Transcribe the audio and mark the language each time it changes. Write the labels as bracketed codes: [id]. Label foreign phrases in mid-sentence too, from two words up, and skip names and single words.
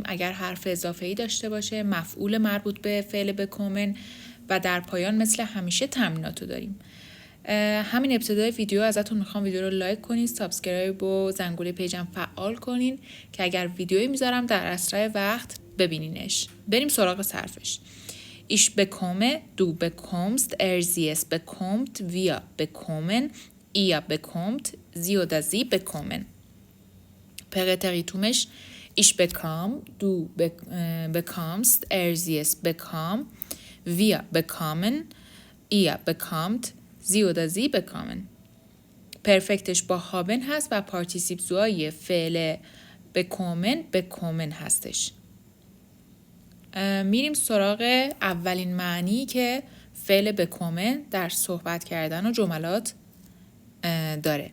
[fa] اگر حرف اضافه‌ای داشته باشه مفعول مربوط به فعل بکومن و در پایان مثل همیشه تمریناتو داریم. همین ابتدای ویدیو ازتون میخوام ویدیو رو لایک کنین، سابسکرایب و زنگوله پیجم فعال کنین که اگر ویدیویی میذارم در اسرع وقت ببینینش. بریم سراغ صرفش. [de] Ich bekomme, du bekommst, sie es bekommt, wir bekommen, ihr bekommt, sie oder sie bekommen. Präteritumش ich bekam, du bekommst, sie es bekam, wir bekommen, ihr bekommt, sie oder sie bekommen. [fa] پرفکتش با هابن هست و [de] Partizip zwei [fa] فعل بکومن هستش. میریم سراغ اولین معنی که فعل بکومن در صحبت کردن و جملات داره.